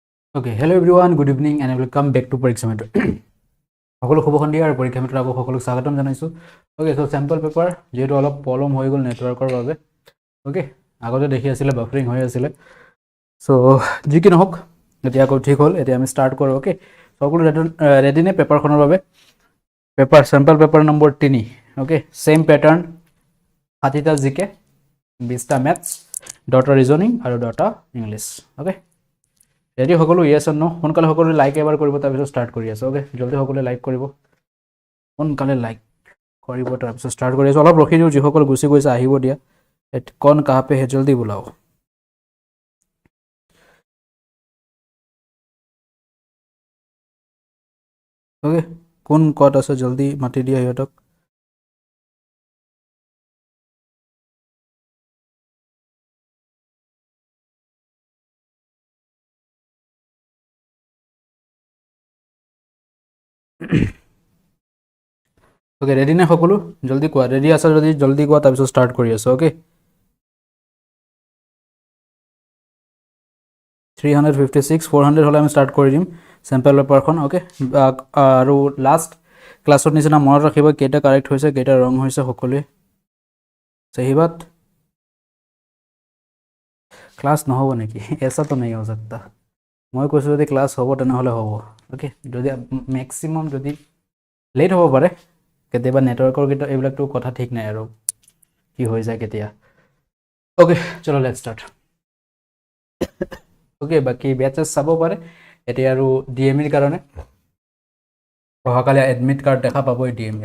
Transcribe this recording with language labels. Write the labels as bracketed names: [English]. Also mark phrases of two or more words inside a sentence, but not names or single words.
[English] Okay, hello everyone, good evening and welcome back to Pariksha Mitra. [Assamese] সকলো খবৰ সন্ধিয়া আৰু পৰীক্ষা মিত্ৰ আকৌ সকলোক স্বাগতম জনাইছো। [English] Okay, so sample paper [Assamese] যেটো অলপ প্ৰবলেম হৈ গল নেটৱৰ্কৰ বাবে। Okay, আগতে দেখি আছিল বাফাৰিং হৈ আছিল। So যি কি নহওক এতিয়া আকৌ ঠিক হ'ল, এতিয়া আমি স্টাৰ্ট কৰো। Okay, সকলো ৰেডি নে পেপাৰখনৰ বাবে? পেপাৰ [English] sample paper [Assamese] নম্বৰ 3। [English] Okay, same pattern [Assamese] 60টা জিকে 20টা ম্যাথছ 10টা ৰিজনিং আৰু 10টা ইংলিছ। Okay, ৰেডি সকলো [English] yes or no? [Assamese] সোনকালে সকলো লাইক এবাৰ কৰিব, তাৰপিছত ষ্টাৰ্ট কৰি আছো। ওকে, জলদি সকলো লাইক কৰিব, সোনকালে লাইক কৰিব, তাৰপিছত ষ্টাৰ্ট কৰি আছো। অলপ ৰখি দিওঁ, যিসকল গুচি গৈছে আহিব দিয়া। [Hindi] कौन कहाँ पे है जल्दी बुलाओ। [Assamese] ওকে, কোন কত আছে জলদি মাতি দিয়া সিহঁতক। ওকে, ৰেডি নে সকলো? জলদি কোৱা, ৰেডি আছা যদি জলদি কোৱা, তাৰপিছত ষ্টাৰ্ট কৰি আছো। ওকে, 356 400 হলে আমি ষ্টাৰ্ট কৰি দিম চেম্পল পেপাৰখন। ওকে, আৰু লাষ্ট ক্লাছত নিচিনা মনত ৰাখিব কেইটা কাৰেক্ট হৈছে কেইটা ৰং হৈছে সকলোৱে। [Hindi] सही बात, [Assamese] ক্লাছ নহ'ব নেকি? [Hindi] ऐसा तो नहीं हो सकता। [Assamese] মই কৈছো যদি ক্লাছ হ'ব তেনেহ'লে হ'ব। ওকে, যদি মেক্সিমাম যদি লেট হ'ব পাৰে, কেতিয়াবা নেটৱৰ্কৰ এইবিলাকতো কথা ঠিক নাই আৰু কি হৈ যায় কেতিয়া। ওকে, চলো [English] let's start. [Assamese] ওকে, বাকী বেচেছ চাব পাৰে এতিয়া আৰু ডিএমইৰ কাৰণে অহাকালি [English] admit card [Assamese] দেখা পাবই ডিএমইৰ।